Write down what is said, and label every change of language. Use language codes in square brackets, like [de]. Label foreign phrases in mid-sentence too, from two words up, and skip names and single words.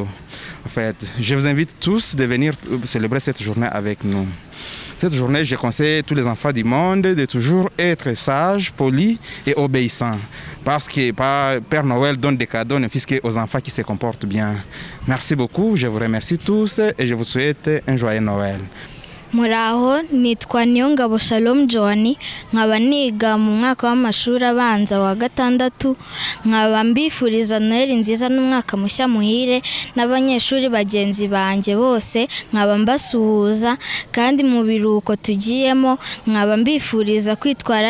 [fr] En fait, je vous invite tous de venir célébrer cette journée avec nous. Cette journée, je conseille à tous les enfants du monde de toujours être sages, polis et obéissants. Parce que Père Noël donne des cadeaux ne fût-ce qu'aux enfants qui se comportent bien. Merci beaucoup, je vous remercie tous et je vous souhaite un joyeux Noël. [rw] Muraho nitwa Niyongabo Shalom Joani nkaba niga mu mwaka w'amashuri abanza wa gatandatu nkaba mbifuriza Noheli nziza n'umwaka mushya muhire n'abanyeshuri bagenzi banjye bose nkaba mbasuhuza kandi mu biruhuko tugiyemo nkaba mbifuriza kwitwara